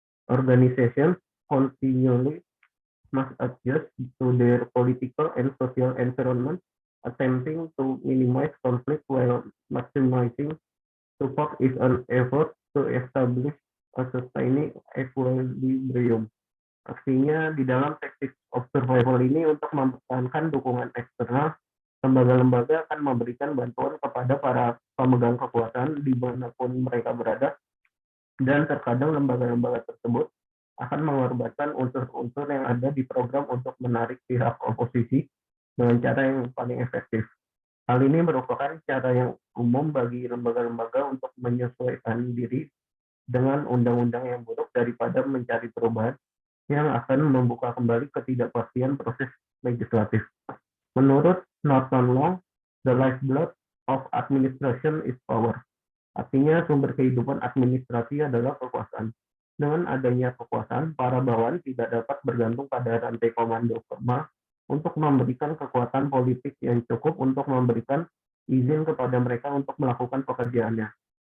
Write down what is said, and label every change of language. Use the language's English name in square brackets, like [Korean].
[English] Organizations continually must adjust to their political and social environment, attempting to minimize conflict while maximizing support is an effort to establish a sustaining equilibrium. [Indonesian] Artinya di dalam [English] tactics of survival [Indonesian] ini untuk mempertahankan dukungan eksternal, lembaga-lembaga akan memberikan bantuan kepada para pemegang kekuasaan dimanapun mereka berada, dan terkadang lembaga-lembaga tersebut akan mengorbankan unsur-unsur yang ada di program untuk menarik pihak oposisi dengan cara yang paling efektif. Hal ini merupakan cara yang umum bagi lembaga-lembaga untuk menyesuaikan diri dengan undang-undang yang buruk daripada mencari perubahan yang akan membuka kembali ketidakpastian proses legislatif. Menurut [English] Norton Law, the lifeblood of administration is power. [Indonesian] Artinya sumber kehidupan administrasi adalah kekuasaan. Dengan adanya kekuasaan, para bawahan tidak dapat bergantung pada rantai komando formal untuk memberikan kekuatan politik yang cukup untuk memberikan izin kepada mereka untuk melakukan pekerjaannya.